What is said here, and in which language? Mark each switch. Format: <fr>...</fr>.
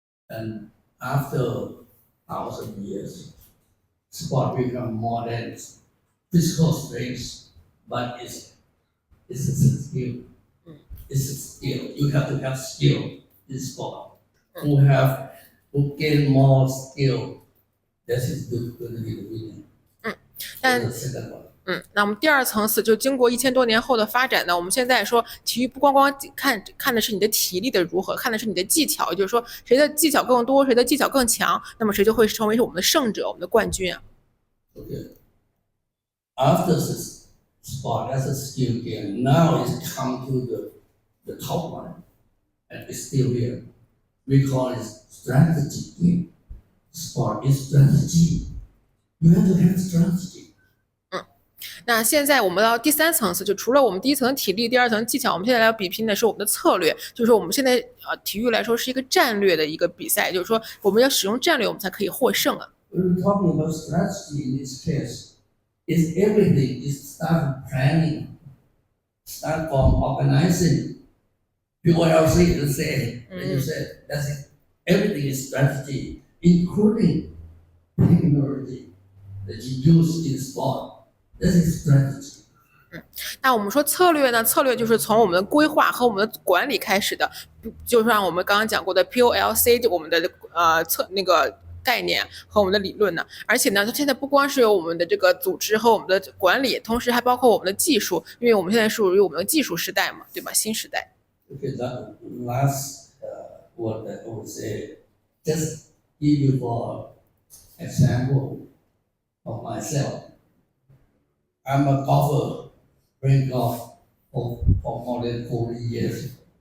<en>And after 1,000 years, sport become more than physical strength, but it's a skill. It's a skill. You have to have skill in sport. Who gain more skill, this is going to be the winner.</en> <zh>但</zh> <en>The second one.</en> <zh>那我们第2层次就经过1000多年后的发展呢，我们现在说体育不光看的是你的体力的如何，看的是你的技巧，也就是说谁的技巧更多，谁的技巧更强，那么谁就会成为我们的胜者，我们的冠军啊。</zh> <en>Okay. After this sport as a skill game, now it's come to the top one, and it's still here. We call it strategy game. Sport is strategy. You have to have strategy.</en> <zh>那现在我们到第3层次，就除了我们第1层体力，第2层技巧，我们现在要比拼的是我们的策略，就是说我们现在体育来说是一个战略的一个比赛，就是说我们要使用战略，我们才可以获胜啊。</zh> <en>When we're talking about strategy in this case, is everything is start planning, start from organizing. POLC, let's say, when you said that's it. Everything is strategy, including technology that you use in sport. This is strategy.</en> <zh>那我们说策略呢？策略就是从我们的规划和我们的管理开始的，就像我们刚刚讲过的 POLC， 我们的那个概念和我们的理论呢。而且呢，它现在不光是有我们的这个组织和我们的管理，同时还包括我们的技术，因为我们现在属于我们的技术时代嘛，对吧？新时代。</zh> <en>Okay, that last word that I would say, just give you for example of myself. I'm a golfer, playing golf for more than 40 years.</en>